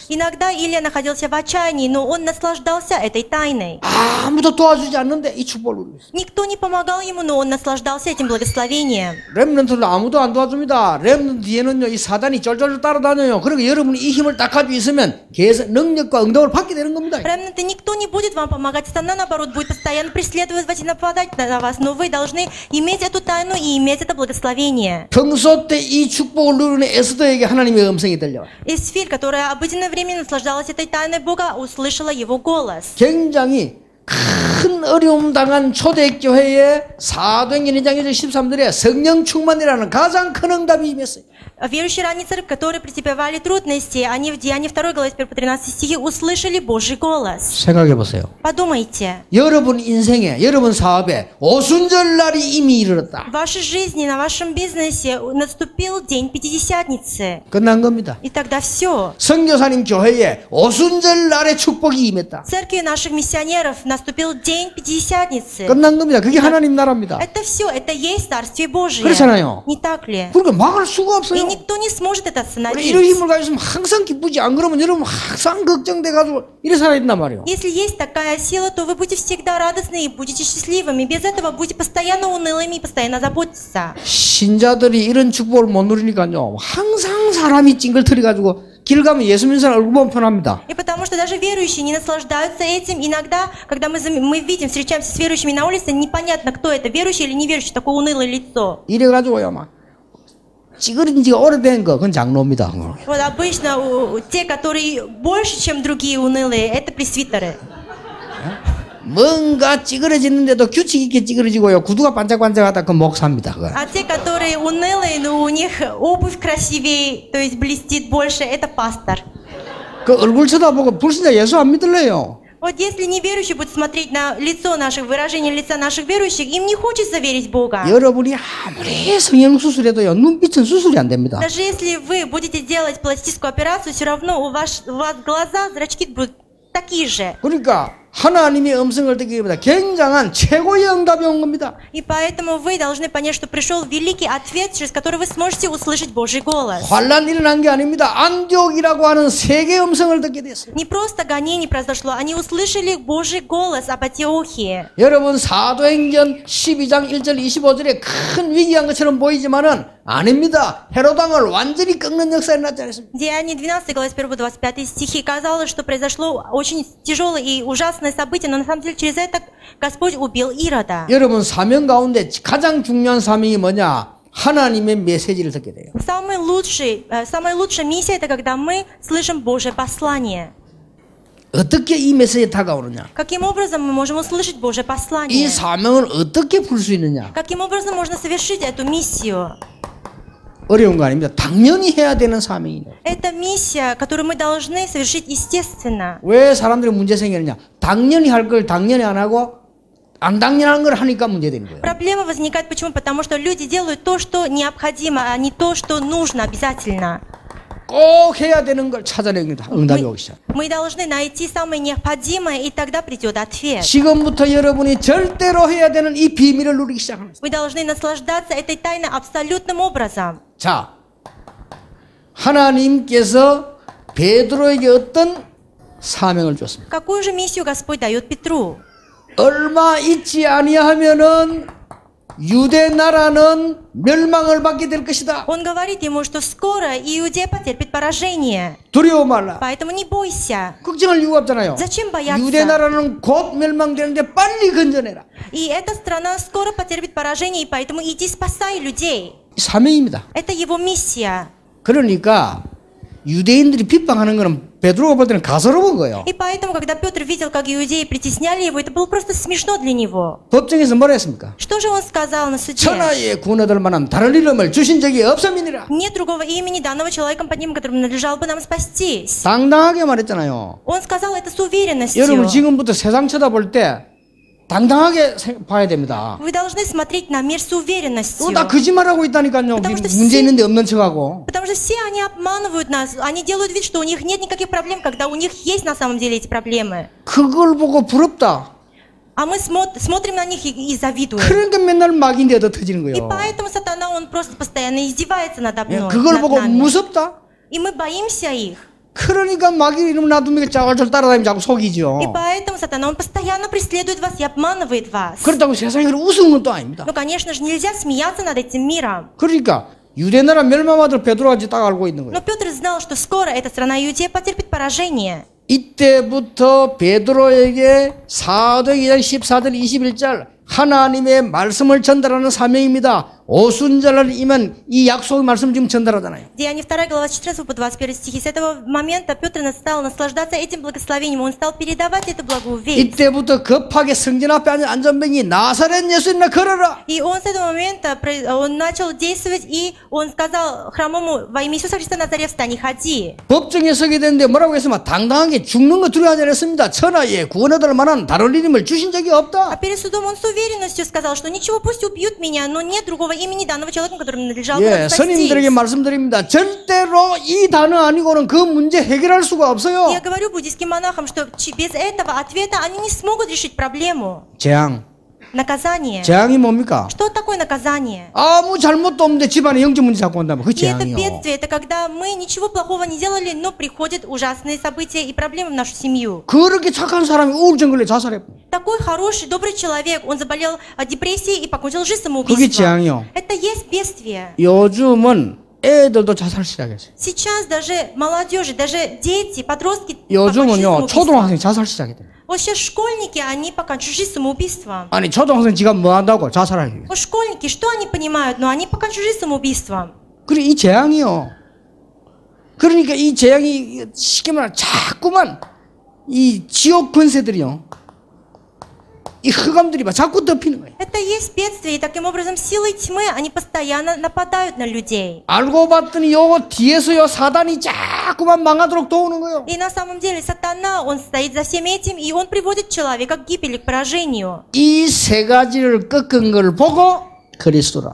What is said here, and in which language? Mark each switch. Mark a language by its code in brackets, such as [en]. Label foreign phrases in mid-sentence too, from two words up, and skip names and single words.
[ru] Иногда Илья находился в отчаянии, но он наслаждался этой тайной. [ko] 아무도 도와주지 않는데 이 축복을 누리고 있어요. [ru] Никто не помогал ему, но он наслаждался этим благословением. [ko] 렘넌트도 아무도 안 도와줍니다. 렘넌트 뒤에는요, 이 사단이 쫄쫄 따라다녀요. 그러니까 여러분이 이 힘을 딱 가지고 있으면 능력과 응답을 받게 되는 겁니다. [ru] Ремнанты, никто не будет вам помогать, сатана, наоборот, будет постоянно преследовать вас и нападать на вас, но вы должны иметь эту тайну и иметь это благословение. [ko] 평소 때 이 축복을 누리는 에스더에게 하나님의 음성이 들려요. [ru] Эсфирь, которая обыденное время наслаждалась этой тайной Бога, услышала его голос. [ko] 굉장히 큰 어려움 당한 초대교회의 사도행전 2장 1절 13절에 성령 충만이라는 가장 큰 응답이 임했어요. [ru] Верующие ранней церкви, которые претерпевали трудности, они в Деянии 2 главе 1 по 13 стихе услышали Божий голос. [ko] 생각해 보세요. [ru] Подумайте. [ko] 여러분 인생에, 여러분 사업에 오순절 날이 이미 이르렀다. [ru] В вашей жизни, на вашем бизнесе наступил день Пятидесятницы. [ko] 끝난 겁니다. [ru] И тогда все. [ko] 선교사님 교회에 오순절 날의 축복이 임했다. [ru] В церкви наших миссионеров наступил день Пятидесятницы. [ko] 끝난 겁니다. 그게 하나님 на라입니다. [ru] Это все, это есть Царствие Божие. [ko] 그렇잖아요. [ru] Не так ли? [ko] 그러니까 막을 수가 [ru] И [ko] 없어요. [ru] никто не сможет это [ko] 우리 이런 [ru] остановить. [ko] 힘을 가지고 있으면 항상 기쁘지. 안 그러면 여러분 항상 걱정돼가지고 이래 살아야 된단 말이에요. [ru] Если есть такая сила, то вы будете всегда радостны и будете счастливыми. Без этого будете постоянно унылыми и постоянно заботиться. [ko] 신자들이 이런 축복을 못 누리니까요. 항상 사람이 찡글거려가지고 길 가면 예수 믿는 사람 얼굴 보면 편합니다. [ru] И потому что даже верующие не наслаждаются этим. Иногда, когда мы видим, встречаемся с верующими на улице, непонятно, кто это, верующий или неверующий, такое унылое лицо. [ko] 이래가지고요, 막 찌그러진 지가 오래된 거, 그건 장로입니다. [ru] Вот обычно те, которые больше, чем другие унылые, это пресвитеры. [ko] 뭔가 찌그러지는데도 규칙 있게 찌그러지고요. 구두가 반짝반짝하다, 그 목사입니다. 그건. [ru] А те, которые унылые, но у них обувь красивее, то есть блестит больше, это пастор. [ko] 그 얼굴 쳐다보고 불신자 예수 안 믿을래요. [ru] Вот если неверующие будут смотреть на лицо наших, выражение лица наших верующих, им не хочется верить в Бога. [ko] 여러분이 아무리 성형수술해도요, 눈빛은 수술이 안 됩니다. [ru] Даже если вы будете делать пластическую операцию, все равно у вас глаза, зрачки будут такие же. [ko] 그러니까 하나님의 음성을 듣기 위해 굉장한 최고의 응답이 온 겁니다. [ru] И поэтому вы должны понять, что пришел великий ответ, через который вы сможете услышать Божий голос. [ko] 환란 일어난 게 아닙니다. 안디옥이라고 하는 세계 음성을 듣게 됐어요. [ru] Не просто гонение произошло, они услышали Божий голос об Антиохии. [ko] 여러분 사도행전 12장 1절 25절에 큰 위기한 것처럼 보이지만은 아닙니다. 헤로당을 완전히 꺾는 역사에 나타났습니다. [ru] Деяние 12 глава 1-25 стихи казалось, что произошло очень тяжелое и ужасное событие, но на самом деле через это Господь убил Ирода. [ko] 여러분 사명 가운데 가장 중요한 사명이 뭐냐? 하나님의 메시지를 듣게 돼요. [ru] Самая лучшая миссия — это когда мы слышим Божье послание. [ko] 어떻게 이 메시지에 다가오느냐? [ru] Каким образом мы можем услышать Божье [ko] 이 [ru] послание? [ko] 사명을 어떻게 풀 수 있느냐? [ru] Каким образом можно совершить эту миссию? [ko] 어려운 거 아닙니다. 당연히 해야 되는 사명이에요. [ru] Это миссия, которую мы должны совершить естественно. [ko] 왜 사람들이 문제 생기느냐? 당연히 할 걸 당연히 안 하고 안 당연한 걸 하니까 문제되는 거예요. [ru] Проблема возникает почему? Потому что люди делают то, что необходимо, а не то, что нужно обязательно. [ko] 꼭 해야 되는 걸 찾아냅니다. 응답이 오기 시작. [ru] Мы должны найти самое необходимое, и тогда придет ответ. [ko] 지금부터 여러분이 절대로 해야 되는 이 비밀을 누리기 시작합니다. [ru] Вы должны наслаждаться этой тайной абсолютным образом. [ko] 자, 하나님께서 베드로에게 어떤 사명을 줬습니까? [ru] Какую же миссию Господь дает Петру? [ko] 얼마 있지 아니하면은 유대 나라는 멸망을 받게 될 것이다. [ru] Он говорит ему, что скоро Иудея потерпит поражение. [ko] 두려워 말라. [ru] Поэтому не бойся. [ko] 걱정할 이유가 없잖아요. [ru] Zачем бояться? [ko] 유대 나라는 곧 멸망되는데 빨리 건져내라. [ru] И эта страна скоро потерпит поражение, и поэтому иди спасай людей. [ko] 사명입니다. [ru] Это его миссия. [ko] 그러니까 유대인들이 비방하는 거는 베드로가 볼 때는 가소로운 거예요. [ru] И поэтому, когда Петр видел, как иудеи притесняли его, это было просто смешно для него. [ko] 법정에서 뭐라 했습니까? [ru] Что же он сказал на суде? [ko] 천하에 구원 얻을 만한 다른 이름을 주신 적이 없음이니라. [ru] Нет другого имени, данного человеком под ним, которым надлежало бы нам спастись. [ko] 당당하게 말했잖아요. [ru] Он сказал это с уверенностью. [ko] 여러분 지금부터 세상 쳐다볼 때 당당하게 봐야 됩니다. [ru] Вы должны смотреть на мир с уверенностью. [ko] 다 거짓말하고 있다니까요. [ru] Потому что [ko] 문제 있는데 없는 척하고. [ru] Потому что все они обманывают нас, они делают вид, что у них нет никаких проблем, когда у них есть на самом деле эти проблемы. [ko] 그걸 보고 부럽다. [ru] А мы смотрим на них и завидуем. [ko] 그러니까 맨날 막인데 얻어 터지는 [ru] И [ko] 거예요. [ru] поэтому сатана, он просто постоянно издевается надо мной. [ko] 그걸 [ru] над [ko] 보고 [ru] нами. [ko] 무섭다. [ru] И мы боимся их. [ko] 그러니까 마귀 이름 놔두면 짤짤 따라다니면 자꾸 속이죠. [ru] И поэтому сатана, он постоянно преследует вас и обманывает вас. [ko] 그렇다고 세상이 그걸 우스운 건 또 아닙니다. [ru] Но, конечно же, нельзя смеяться над этим миром. [ko] 그러니까 유대 나라 멸망하도록 베드로가 이제 딱 알고 있는 거예요. [ru] Но Петр знал, что скоро эта страна Иудея потерпит поражение. [ko] 이때부터 베드로에게 사도행전 14절 21절 하나님의 말씀을 전달하는 사명입니다. 오순절날 임한 이 약속의 말씀을 지금 전달하잖아요. [ru] Деяния 2 глава 14 по 21 стихи. С этого момента Петр стал наслаждаться этим благословением. Он стал передавать эту благую весть. [ko] 이때부터 급하게 성전 앞에 앉은 안전병이 나사렛 예수님이나 걸어라. [ru] И он с этого момента он начал действовать, и он сказал хромому: во имя Иисуса Христа Назарет, встань и ходи. [ko] 법정에 서게 되는데 뭐라고 했으면 당당하게 죽는 거 두려워하지 않았습니다. 천하에 구원 얻을 만한 다른 이름을 주신 적이 [ru] А [ko] 없다. [ru] перед судом он с уверенностью сказал, что ничего, пусть убьют меня, но нет другого имени данного человека, которому надлежало [ko] 예, [ru] бы [ko] 스님들에게 [ru] спастись. [ko] 말씀드립니다. 절대로 이 단어 아니고는 그 문제 해결할 수가 없어요. [ru] Я говорю буддийским монахам, что без этого ответа они не смогут решить проблему. [ko] 재앙. [ru] Наказание. [ko] 재앙이 뭡니까? [ru] Что такое наказание? [ko] 아무 잘못도 없는데 집안에 영적 문제 자꾸 온다면 그 [ru] И это [ko] 재앙이요. [ru] бедствие, это когда мы ничего плохого не делали, но приходят ужасные события и проблемы в нашу семью. [ko] 그렇게 착한 사람이 우울증 걸려 자살해. [ru] Такой хороший, добрый человек, он заболел депрессией и покончил жизнь [ko] 그게 [ru] самоубийством. [ko] 재앙이요. [ru] Это есть бедствие. [ko] 요즘은 애들도 자살 시작했어요. [ru] Сейчас даже молодежи, даже дети, подростки покончили [ko] 요즘은요 [ru] самоубийством. [ko] 초등학생 자살 시작했대요. [ru] Вот сейчас школьники, они покончили жизнь самоубийством. [ko] 아니 초등학생 지가 뭐 한다고 자살하기. [ru] Вот школьники, что они понимают? Но они покончили жизнь самоубийством. [ko] 그래 이 재앙이요. 그러니까 이 재앙이 쉽게 말하면 자꾸만 이 지옥 권세들이요. 이 흑암들이 막 자꾸 덮이는 거예요. [ru] Это есть бедствие, и таким образом силы тьмы, они постоянно нападают на людей. [ko] 알고 봤더니 요거 뒤에서요 사단이 자꾸만 망하도록 도우는 거예요. [ru] И на самом деле сатана, он стоит за всем этим, и он приводит человека к гибели, к поражению. [ko] 이 세 가지를 꺾은 걸 보고 그리스도라.